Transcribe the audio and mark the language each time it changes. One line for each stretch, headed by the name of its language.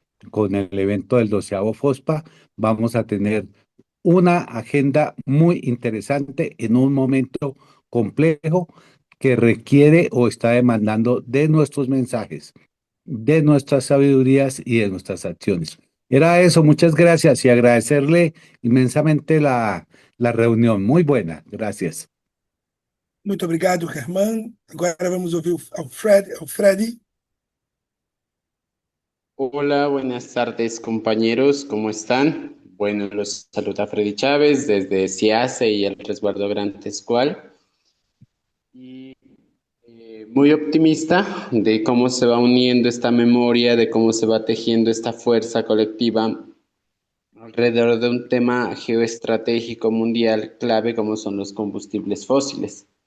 Spanish: con el evento del 12º FOSPA, vamos a tener una agenda muy interesante en un momento complejo que requiere o está demandando de nuestros mensajes, de nuestras sabidurías y de nuestras acciones. Era eso, muchas gracias y agradecerle inmensamente la reunión. Muy buena, gracias.
Portuguese: Muito obrigado, Germán. Agora vamos ouvir o Freddy.
Spanish: Hola, buenas tardes compañeros, ¿cómo están? Bueno, los saluda Freddy Chávez desde CIACE y el Resguardo Gran Tescual. Y muy optimista de cómo se va uniendo esta memoria, de cómo se va tejiendo esta fuerza colectiva alrededor de un tema geoestratégico mundial clave como son los combustibles fósiles.